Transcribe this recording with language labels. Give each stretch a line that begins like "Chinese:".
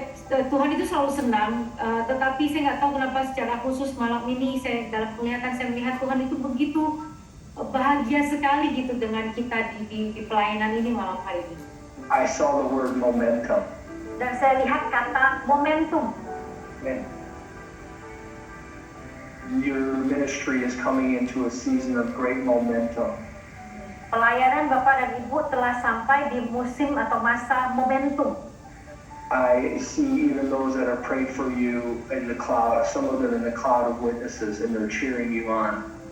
Indonesian: Tuhan itu selalu senang, tetapi saya nggak tahu kenapa secara khusus malam ini saya dalam penglihatan saya melihat Tuhan itu begitu bahagia sekali gitu dengan kita di pelayanan ini malam hari ini.
English: I saw the word momentum.
Indonesian: Dan saya lihat kata momentum.
English: Man, your ministry is coming into a season of great momentum.
Indonesian: Pelayanan Bapak dan Ibu telah sampai di musim atau masa momentum.
English: I see even those that are prayed for you in the cloud, some of them in the cloud of witnesses, and they're cheering you on.